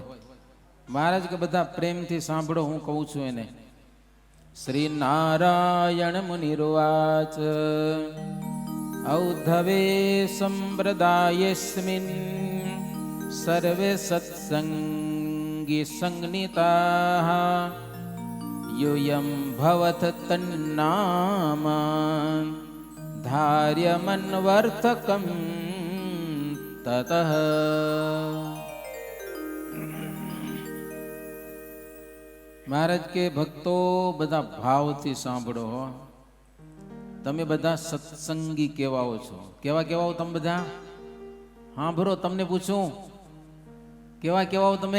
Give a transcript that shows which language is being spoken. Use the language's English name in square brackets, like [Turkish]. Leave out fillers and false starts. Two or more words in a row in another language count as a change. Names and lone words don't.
[Gujarati] મહારાજ કે બધા પ્રેમથી સાંભળો, હું કહું છું એને. [Sanskrit] શ્રી નારાયણ મુનિર્વાચ ઔદ્ધવે સંપ્રદાયેસ્મિન સર્વે સત્સંગી સંગનિતાઃ यूयं भवत तन्नाम धार्यमन्वर्थकं ततः. [Gujarati] મહારાજ કે ભક્તો બધા ભાવથી સાંભળો. તમે બધા સત્સંગી કેવાઓ છો. કેવાઓ તમે બધા? સાંભળો, તમને પૂછું, કેવાઓ તમે?